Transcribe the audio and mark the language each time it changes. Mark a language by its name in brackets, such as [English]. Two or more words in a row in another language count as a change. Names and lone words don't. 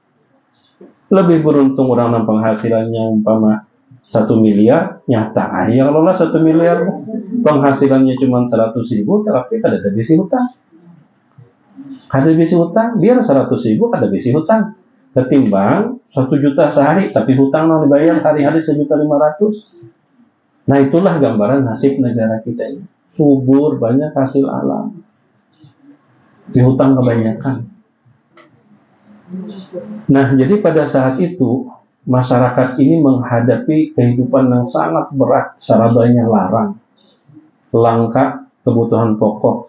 [Indonesian] Lebih beruntung orang yang penghasilannya umpama 1 miliar, nyata ya kalau lah 1 miliar penghasilannya cuma 100.000, tapi [Banjar] kada ada bisi hutang. Kada bisi hutang, biar 100.000 kada bisi hutang. [Indonesian] Ketimbang 1 juta sehari, tapi hutang yang dibayar hari-hari 1.500.000. Nah itulah gambaran nasib negara kita ini. Subur, banyak hasil alam. Dihutang kebanyakan. Nah, jadi pada saat itu masyarakat ini menghadapi kehidupan yang sangat berat, [Banjar] sarabanya larang, [Indonesian] langka kebutuhan pokok.